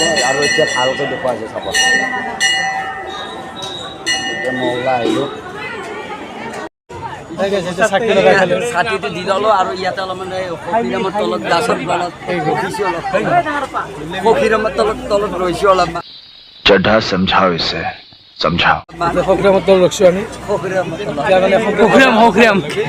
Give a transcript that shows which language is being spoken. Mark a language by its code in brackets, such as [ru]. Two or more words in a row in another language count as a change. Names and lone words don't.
[as] আৰু এতিয়া ভালকৈ দেখুৱাই আছে চাব। এতিয়া মই ওলাই আহিলোঁ, ছাতিটো দি ল'লোঁ। আৰু ইয়াতে অলপমান সখীৰামৰ তলত, গাছৰ তলত ৰখিছোঁ, সখীৰামৰ তলত ৰৈছোঁ অলপমান। [hi] चड्ढा समझाओ इसे समझाओ [as] সক্ৰিয়ামত ৰখিছোঁ আমি। সখীৰাম